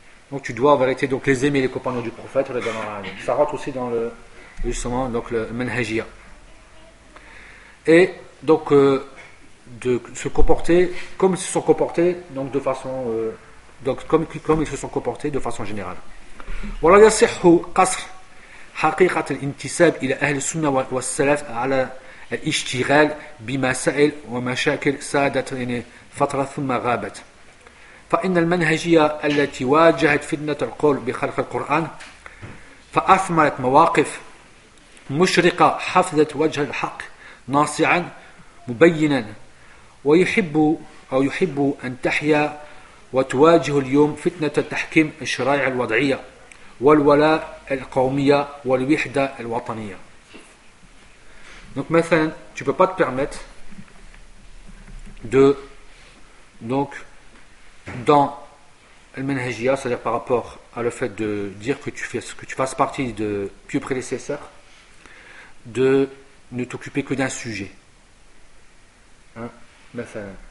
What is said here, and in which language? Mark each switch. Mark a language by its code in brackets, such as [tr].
[fr] Donc tu dois en vérité donc les aimer, les compagnons du prophète, ça rentre aussi dans le justement donc le manhajia. Et donc de se comporter comme ils se sont comportés, donc de façon donc comme ils se sont comportés de façon générale. [ar] Voilà, yasihu qasr haqiqat al-intisab ila ahl sunnah wa salaf ala الاشتغال بمسائل ومشاكل سادت فترة ثم غابت فإن المنهجية التي واجهت فتنة القول بخلق القرآن فأثمرت مواقف مشرقة حفظت وجه الحق ناصعا مبينا ويحب أن تحيا وتواجه اليوم فتنة تحكيم الشرائع الوضعية والولاء القومية والوحدة الوطنية. [fr] Donc, maintenant, tu ne peux pas te permettre de, donc, dans Al-Manhajia, c'est-à-dire par rapport à le fait de dire que tu fasses partie de pieux prédécesseurs, de ne t'occuper que d'un sujet. Hein, maintenant.